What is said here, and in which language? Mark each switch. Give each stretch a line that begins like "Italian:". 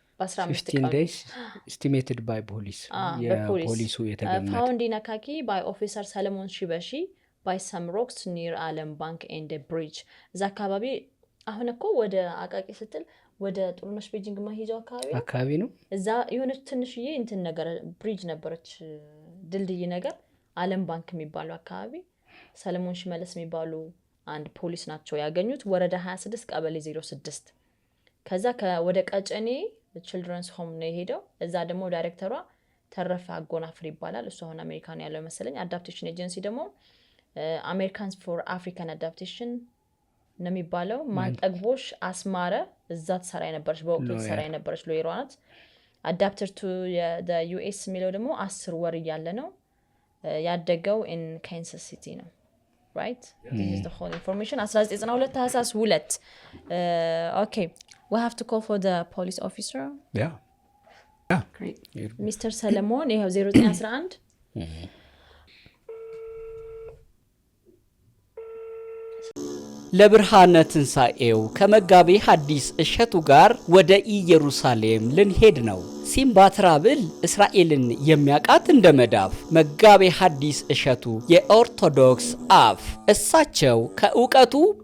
English: 15 days estimated by police
Amharic: የፖሊሱ የተገመተ
English: found in Akaki by officer Solomon Shibashi by some rocks near Alem Bank and a bridge
Amharic: እዛ አካባቢ አሁን እኮ ወደ አቃቂ ስትል ወደ ጥሩነሽ ቤጂንግ ማሂጃው አካባቢ ነው እዛ የሆነች ትንሽዬ እንትን ነገር ብሪጅ ነበረች ድልድይ ነገር ዓለም ባንክ የሚባለው አካባቢ ሰለሞን ሽመልስ የሚባሉ አንድ ፖሊስ ናቸው ያገኙት ወረዳ 26 ቀበሌ 06 ከዛ ወደ ቀጨኔ ቺልድረንስ ሆም ነው ሄደው እዛ ደግሞ ዳይሬክተሯ ተረፈ አጎናፍር ይባላል እሱ አሁን አሜሪካን ያለው መሰለኝ አዳፕቴሽን ኤጀንሲ ደግሞ አሜሪካንስ ፎር አፍሪካን አዳፕቴሽን ነው የሚባለው ማንጠግቦሽ አስማረ እዛ ተሰራ የነበረች በወቅቱ ተሰራ የነበረች ሎየሯ ናት አዳፕተር ቱ
English: the US
Amharic: የሚለው ደግሞ 10 ወር ያለ ነው ያደገው
English: in Kansas City
Amharic: ነው
English: right this is the whole information
Amharic: 1992 ታህሳስ 2
English: okay we have to call for the police officer Yeah. Great. Mr.
Amharic: Solomon ይሄው 0911 ለብርሃነ ትንሣኤው ከመጋቤ ሐዲስ እሸቱ ጋር ወደ ኢየሩሳሌም ልንሄድ ነው። ሲምባ ትራብል እስራኤልን የሚያቃት እንደ መዳፍ መጋቤ ሐዲስ እሸቱ የኦርቶዶክስ አፍ እሳቸው ከእውቀቱ